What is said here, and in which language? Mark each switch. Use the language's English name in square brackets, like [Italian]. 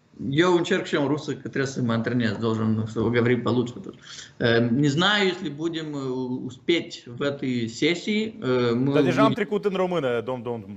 [Romanian] Eu încerc și eu în rusă, că trebuie să mă antrenez, [Russian] должен говорить получше. Не знаю, если будем успеть в этой сессии. [Romanian] Dar deja am trecut în română, domn.